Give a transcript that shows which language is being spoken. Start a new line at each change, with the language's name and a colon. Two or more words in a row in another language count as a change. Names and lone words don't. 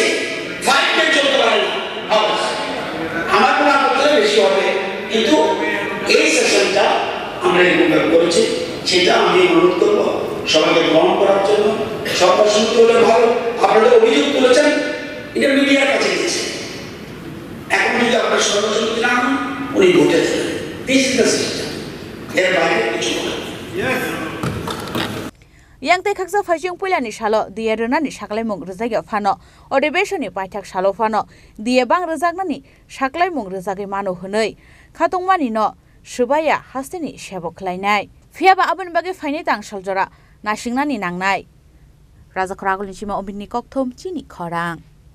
Bangla: 5 মিনিট চলতে পারে না আমার কোনো আপত্তি বেশি হবে কিন্তু এই সেশনটা আমরা এরকম করেছি সেটা আমি অনুরোধ করবো সবাইকে গ্রহণ করার জন্য সর্বসম্মতি হলে ভালো আপনাদের অভিযোগ তুলেছেন এটা মিডিয়ার কাছে গেছে এখন যদি আপনার সর্বসম্মতি না হন উনি ভোটে দেবেন
English: this is the system
Bangla: এর বাইরে কিছু বলেন
Kok Borok: yang tei khaksa phajing puilani salo diye rwnani saklaimung rwjagya phano odibeshoni paithak salo phano diye bang rwjagnani saklaimung rwjagui mano hwnoi khatungmani no subaya hasteni sebok khlainai phiaba aboni bage phainai tangshal jora nasingnani nangnai raja khoragulni sima obinni kokthom chini khorang।